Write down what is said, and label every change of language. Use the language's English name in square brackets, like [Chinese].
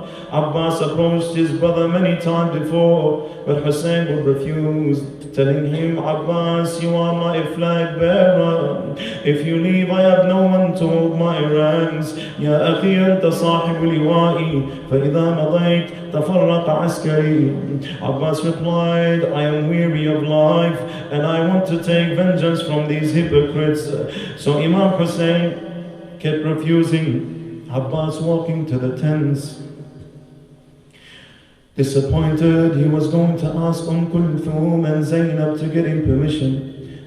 [English] Abbas approached his brother many times before, but Hussein would refuse, telling him, Abbas, you are my flag bearer. If you leave, I have no one to hold my ranks. [Arabic] يا أخي أنت صاحب لوائي فإذا مضيت تفرق عسكري. [English] Abbas replied, I am weary of life and I want to take vengeance from these hypocrites. So Imam Hussein kept refusing. Abbas walking to the tents. Disappointed, he was going to ask Kulthum and Zainab to get him permission.